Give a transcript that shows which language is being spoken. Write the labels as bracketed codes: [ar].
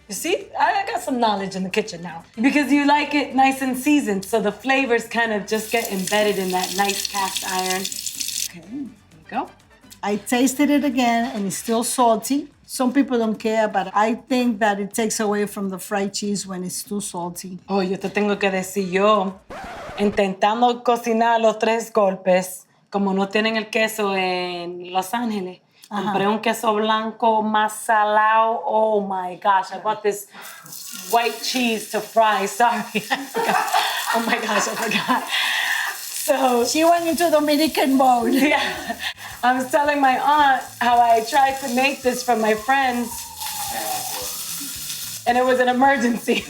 [en] You see, I got some knowledge in the kitchen now. Because you like it nice and seasoned, so the flavors kind of just get embedded in that nice cast iron. Okay. There you go. I tasted it again and it's still salty. Some people don't care, but I think that it takes away from the fried cheese when it's too salty. [es] Oh, yo te tengo que decir, yo intentando cocinar los tres golpes, como no tienen el queso en Los Ángeles, compré un queso blanco más salado. [en] Oh my gosh, I bought this white cheese to fry. Sorry, I forgot. Oh my gosh, I forgot. So She went into Dominican mode. yeah, I was telling my aunt how I tried to make this for my friends, and it was an emergency.